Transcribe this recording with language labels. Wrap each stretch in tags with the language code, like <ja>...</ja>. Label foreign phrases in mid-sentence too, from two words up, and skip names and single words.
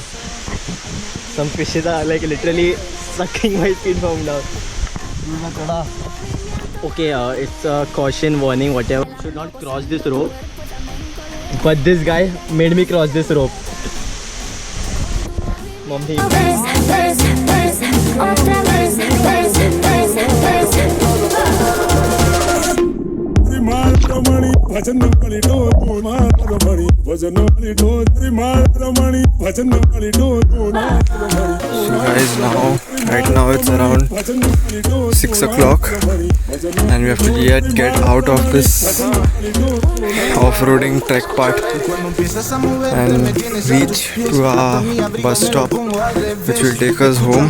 <en>Some fishes are like literally sucking my feet from down. Okay, it's a caution warning, whatever. You should not cross this rope. But this guy made me cross this rope. Mommy.</en> <es>otra vez, Ramaramani, Vajanamani, do Ramaramani, Vajanamani, do Ramaramani, Vajanamani, do Ramaramani.</es> <en>So guys, right now it's around 6 o'clock and we have to get out of this off-roading trek part and reach to our bus stop, which will take us home.</en>